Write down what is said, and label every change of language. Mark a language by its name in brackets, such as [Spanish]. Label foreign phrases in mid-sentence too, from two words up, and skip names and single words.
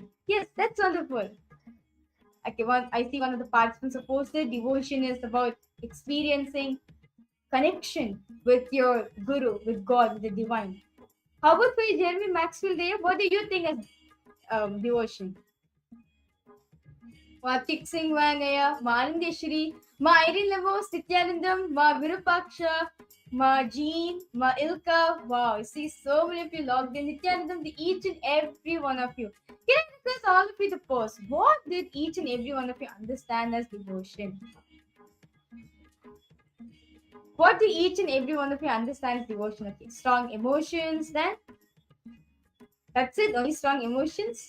[English] Yes, that's wonderful. Okay, I see one of the participants have posted devotion is about experiencing connection with your guru, with God, with the divine. How about for you, Jeremy Maxwell there? What do you think as devotion? Ma Tiksing Wangaya, Ma Anandeshwari, Ma Irene Levels, Nithyanandam, Ma Virupaksha, Ma Jean, Ma Ilka. Wow, I see so many of you logged in. Nithyanandam, each and every one of you. Can I request all of you to post? What did each and every one of you understand as devotion? What do each and every one of you understand as devotion? Okay, strong emotions, then? That's it, only strong emotions?